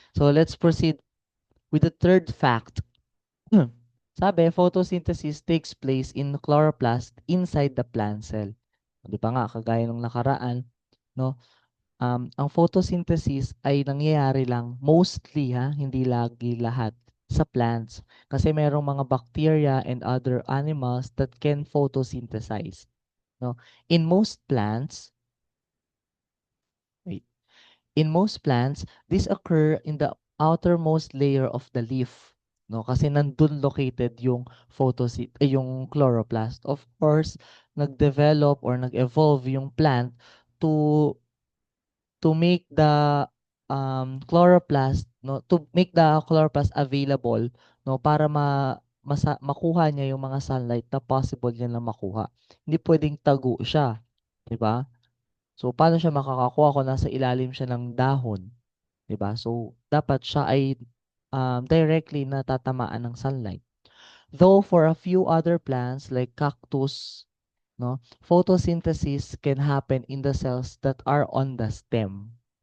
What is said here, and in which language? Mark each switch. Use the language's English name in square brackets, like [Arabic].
[English] So let's proceed with the third fact. Sabi, photosynthesis takes place in chloroplast inside the plant cell. [Filipino] 'Di ba nga kagaya nung nakaraan 'no, ang photosynthesis ay nangyayari lang mostly hindi lagi lahat sa plants. Kasi merong mga bacteria and other animals that can photosynthesize, 'no. [English] In most plants wait, in most plants, this occur in the outermost layer of the leaf, 'no, [Filipino] kasi nandun located yung yung chloroplast. Of course, nag-develop or nag-evolve yung plant [English] to make the chloroplast, [Filipino] no, [English] to make the chloroplast available, [Filipino] no, para makuha niya yung mga sunlight na possible niya na makuha. Hindi pwedeng tago siya, 'di ba? So paano siya makakakuha kung nasa ilalim siya ng dahon, 'di ba? So dapat siya ay directly natatamaan ng sunlight. [English] Though for a few other plants like cactus, no, photosynthesis can happen in the cells that are on the stem.